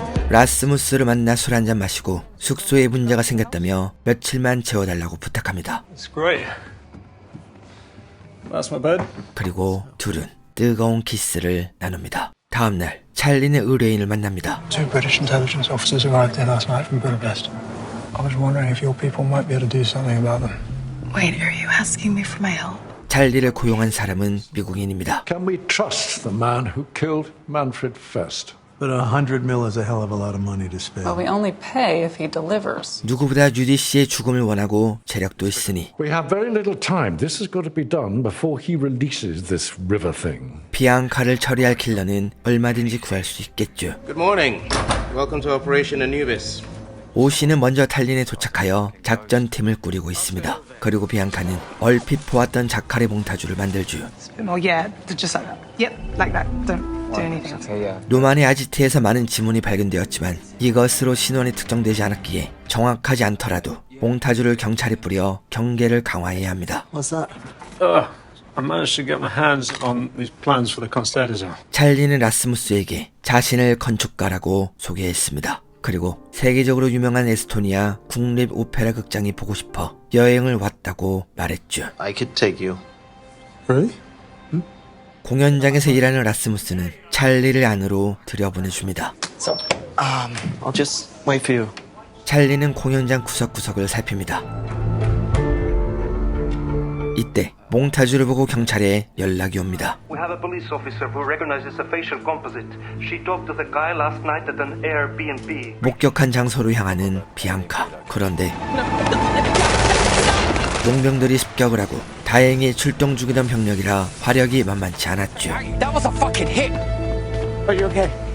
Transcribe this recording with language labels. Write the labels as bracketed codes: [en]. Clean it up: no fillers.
[ko] 라스무스를 만나 술 한잔 마시고 숙소에 문제가 생겼다며 며칠만 재워달라고 부탁합니다. [en] It's great. That's my bed. [ko] 그리고 둘은 뜨거운 키스를 나눕니다. 다음날 찰리는 의뢰인을 만납니다. [en] Two British intelligence officers arrived here last night from Budapest. I was wondering if your people might be able to do something about them. Wait, are you asking me for my help? [ko] 찰리를 고용한 사람은 미국인입니다. [en] Can we trust the man who killed Manfred Fest? But $100 million is a hell of a lot of money to spend. Well, we only pay if he delivers. [ko] 누구보다 유디 씨의 죽음을 원하고 재력도 있으니 [en] We have very little time. This has got to be done before he releases this river thing. [ko] 비앙카를 처리할 킬러는 얼마든지 구할 수 있겠죠. [en] Good morning. Welcome to Operation Anubis. [ko] 오 씨는 먼저 탈린에 도착하여 작전팀을 꾸리고 있습니다. 그리고 비앙카는 얼핏 보았던 자카레 몽타주를 만들죠. [en] Oh, yeah, just like that. Yep, like that. Don't do anything else. [ko] 노만의 아지트에서 많은 지문이 발견되었지만 이것으로 신원이 특정되지 않았기에 정확하지 않더라도 몽타주를 경찰에 뿌려 경계를 강화해야 합니다. [en] What's that? I managed to get my hands on these plans for the Constanza. [ko] 찰리는 라스무스에게 자신을 건축가라고 소개했습니다. 그리고 세계적으로 유명한 에스토니아 국립 오페라 극장이 보고 싶어 여행을 왔다고 말했죠. [en] I could take you. Really? [ko] 공연장에서 일하는 라스무스는 찰리를 안으로 들여보내줍니다. [en] So, I'll just wait for you. [ko] 찰리는 공연장 구석구석을 살핍니다. 이때 몽타주를 보고 경찰에 연락이 옵니다. [en] We have a police officer who recognizes a facial composite. She talked to the guy last night at an Airbnb. [ko] 목격한 장소로 향하는 비앙카. 그런데 용병들이 습격을 하고 다행히 출동 중이던 병력이라 화력이 만만치 않았죠. [en] That was a fucking hit. Are you okay?